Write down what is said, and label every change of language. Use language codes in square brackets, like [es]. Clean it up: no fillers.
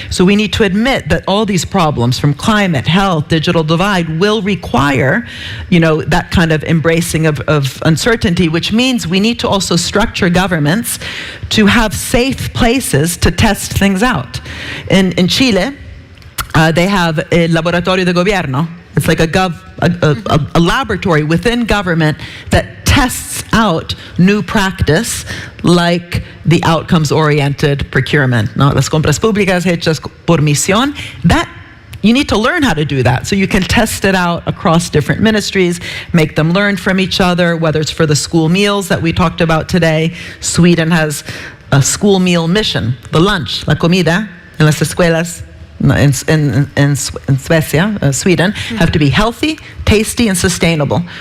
[en] So we need to admit that all these problems from climate, health, digital divide will require, that kind of embracing of uncertainty, which means we need to also structure governments to have safe places to test things out. In Chile, they have a [es] laboratorio de gobierno. [en] It's like a laboratory within government that tests out new practice, like the outcomes-oriented procurement. [es] No, las compras públicas hechas por Misión. [en] That you need to learn how to do that, so you can test it out across different ministries, make them learn from each other, whether it's for the school meals that we talked about today. Sweden has a school meal mission, the lunch, [es] la comida, en las escuelas [en] in Suecia, Sweden, have to be healthy, tasty, and sustainable.